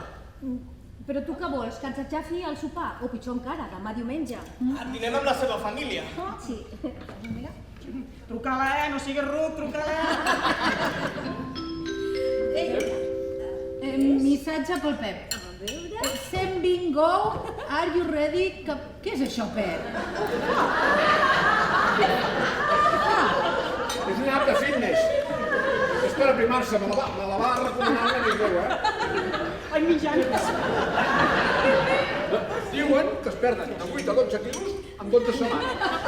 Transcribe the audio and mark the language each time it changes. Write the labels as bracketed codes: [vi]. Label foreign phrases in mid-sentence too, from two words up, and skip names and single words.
[ca] Però tu què vols, que ens aixafi al sopar? O pitjor encara, demà diumenge. Dinem amb la seva família. Sí. Mira. Truca-la, no siguis ruc, truca-la. Missatge pel Pep. [en] Send bingo, are you ready? [ca] Què és això, Pep? És una app de fitness. És per aprimar-se, me la va recomanar una amic meu, eh? Ai, mitjans. Diuen que es perden de 8 a 12 quilos en 12 setmanes.